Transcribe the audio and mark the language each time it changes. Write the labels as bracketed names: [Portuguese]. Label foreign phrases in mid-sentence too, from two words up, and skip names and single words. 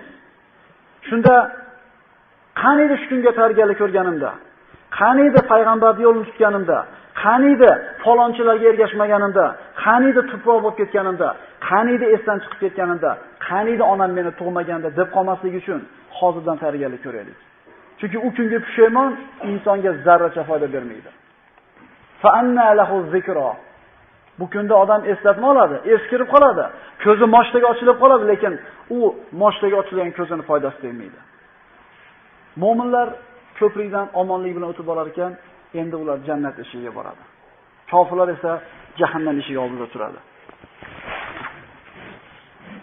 [Uzbek] Shunda qaniydi shu kunga tayyorgarlik ko'rganimda, qaniydi payg'ambarning yo'lini tutganimda, qaniydi falonchilarga ergashmaganimda, qaniydi tuproq bo'lib ketganimda, qaniydi esdan chiqib ketganimda, qaniydi onam meni tug'maganda deb qolmaslik uchun hozirdan tayyorgarlik ko'raylik. Chunki u kungi pushaymon insonga zarracha foyda bermaydi. [Arabic] فأنى له الذكرى. [Uzbek] Bu kunda odam eslatma oladi, eskirib qoladi, ko'zi moshtaga ochilib qoladi, lekin u moshtaga ochilgan ko'zini foydasi tegmaydi. Mo'minlar ko'prikdan omonlik bilan o'tib borar ekan, endi ular jannat eshigiga boradi. Kofirlar esa jahannam eshigi oldida turadi.